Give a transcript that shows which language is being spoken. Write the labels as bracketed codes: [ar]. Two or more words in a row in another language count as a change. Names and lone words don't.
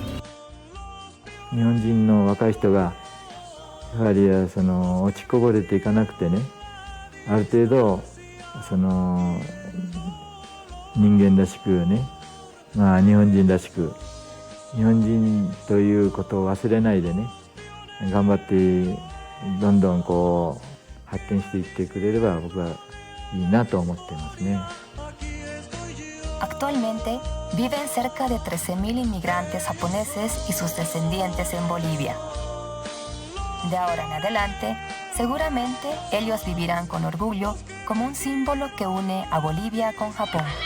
[ja] 日本人の若い人がやはり落ちこぼれていかなくてね、ある程度人間らしくね、日本人らしく、日本人ということを忘れないでね、頑張ってどんどん発展していってくれれば僕はいいなと思ってますね。 [es] Actualmente viven cerca de 13.000 inmigrantes japoneses y sus descendientes en Bolivia. De ahora en adelante, seguramente ellos vivirán con orgullo como un símbolo que une a Bolivia con Japón.